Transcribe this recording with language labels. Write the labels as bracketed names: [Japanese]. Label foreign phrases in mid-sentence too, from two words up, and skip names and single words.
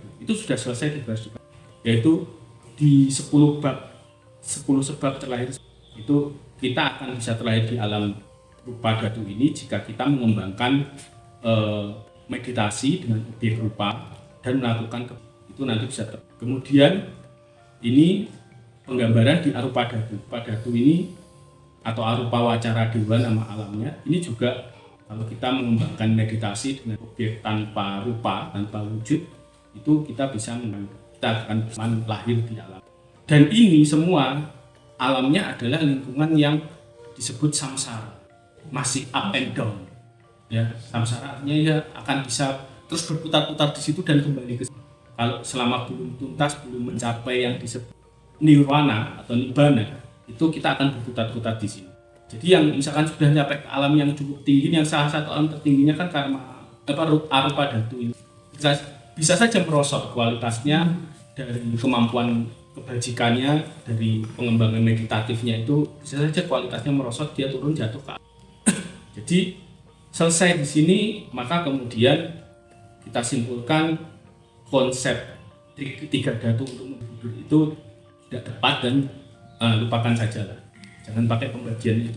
[Indonesian] Itu sudah selesai dibahas juga, yaitu di 10 sebab terlahir itu kita akan bisa terlahir di alam rupa dhatu ini jika kita mengembangkan meditasi dengan objek rupa dan melakukan itu nanti bisa kemudian ini penggambaran di arupa dhatu. Rupa dhatu ini atau arupa wacara dewa nama alamnya ini juga kalau kita mengembangkan meditasi dengan objek tanpa rupa, tanpa wujud, itu kita akan lahir di alam. Dan ini semua alamnya adalah lingkungan yang disebut samsara, masih [English] up and down. [Indonesian] Ya, samsara artinya ya akan bisa terus berputar-putar di situ dan kembali ke situ. Kalau selama belum tuntas, belum mencapai yang disebut nirwana atau nibbana, itu kita akan berputar-putar di sini. Jadi yang misalkan sudah sampai ke alam yang cukup tinggi, yang salah satu alam tertingginya kan karma arupa dhatu ini, bisa saja merosot kualitasnya dari kemampuan kebajikannya, dari pengembangan meditatifnya itu bisa saja kualitasnya merosot, dia turun jatuh ke alam. Jadi selesai di sini, maka kemudian kita simpulkan konsep tiga dhatu untuk menghidup itu tidak tepat dan lupakan saja lah, jangan pakai pembagian itu.